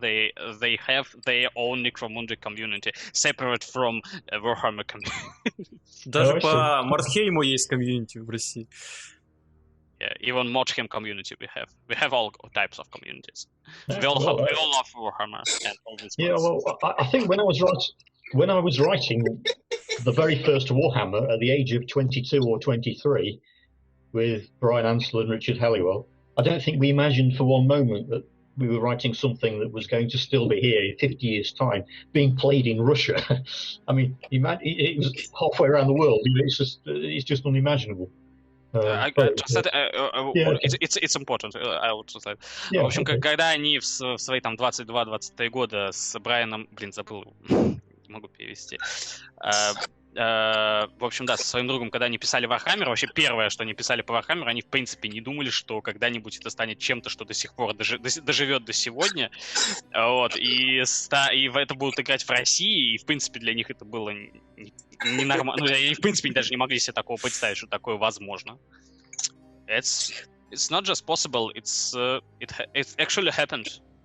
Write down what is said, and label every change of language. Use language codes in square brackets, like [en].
[en] They have their own Necromunda community, separate from Warhammer community. [ru] Даже по Мордхейму есть комьюнити в России. [en] Yeah, even Mordheim community we have. We have all types of communities. We all love Warhammer and all this. Yeah, well, I think when I was writing the very first Warhammer at the age of 22 or 23. With Brian Ansel and Richard Halliwell, I don't think we imagined for one moment that we were writing something that was going to still be here in 50 years' time, being played in Russia. I mean, it was halfway around the world. It's just unimaginable. It's important. I will translate. [ru] В общем, когда они в свои там 22-23 года с Брайаном, забыл, могу перевести. В общем, да, со своим другом, когда они писали Вархаммер, вообще первое, что они писали по Вархаммеру, они в принципе не думали, что когда-нибудь это станет чем-то, что до сих пор доживет до сегодня. Вот, и это будут играть в России, и в принципе для них это было ненормально. Ну, они в принципе даже не могли себе такого представить, что такое возможно. [en] It's not just possible, it actually happened.